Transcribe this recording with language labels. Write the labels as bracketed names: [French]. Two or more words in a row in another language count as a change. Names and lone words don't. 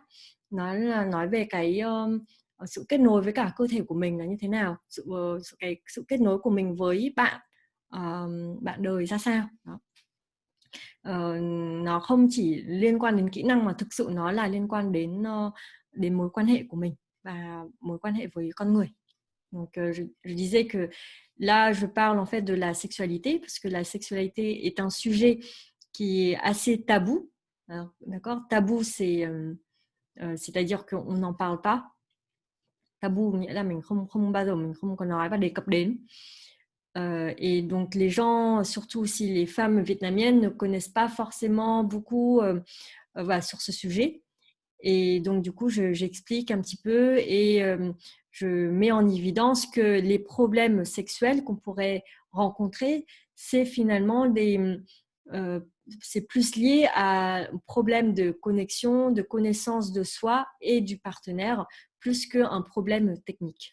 [Vietnamese] Nó là nói về cái sự kết nối với cả cơ thể của mình là như thế nào, sự kết nối của mình với bạn đời ra sao. Đó. Nó không chỉ liên quan đến kỹ năng mà thực sự nó là liên quan đến mối quan hệ của mình và mối quan hệ với con người. [French] Donc je disais que là je parle en fait de la sexualité, parce que la sexualité est un sujet qui est assez tabou. Alors, d'accord, tabou c'est-à-dire qu'on n'en parle pas. [Vietnamese] Tabou nghĩa là mình không bao giờ mình không có nói và đề cập đến. [French] Et donc les gens, surtout aussi les femmes vietnamiennes, ne connaissent pas forcément beaucoup voilà, sur ce sujet. Et donc du coup, j'explique un petit peu et je mets en évidence que les problèmes sexuels qu'on pourrait rencontrer, c'est finalement c'est plus lié à un problème de connexion, de connaissance de soi et du partenaire, plus qu'un problème technique.